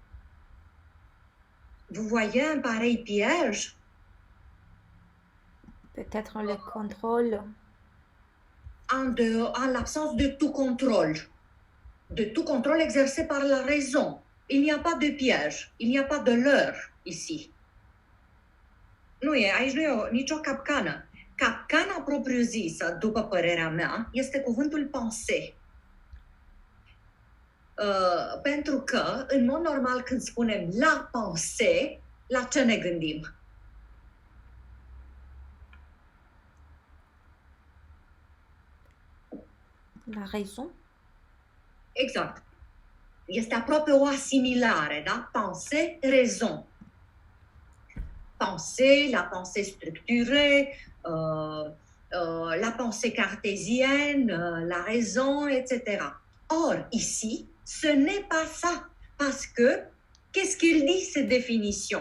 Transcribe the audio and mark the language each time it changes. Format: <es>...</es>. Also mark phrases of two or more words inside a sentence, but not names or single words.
<fr>Vous voyez un pareil piège? Peut-être le contrôle. En l'absence de tout contrôle exercé par la raison. Il n'y a pas de piège, il n'y a pas de leurre ici.</fr> <ro>Aici nu e nicio capcană. Capcana propriu-zisă, după părerea mea, este cuvântul pensée. Pentru că, în mod normal, când spunem</ro> <fr>la pensée,</fr> <ro>la ce ne gândim?</ro> <fr>La raison.</fr> <ro>Exact. Este aproape o asimilare, da?</ro> <fr>Pensée, raison. Pensée, la pensée structurée, la pensée cartésienne, la raison, etc. Or, ici, ce n'est pas ça. Parce que, qu'est-ce qu'il dit, cette définition?</fr>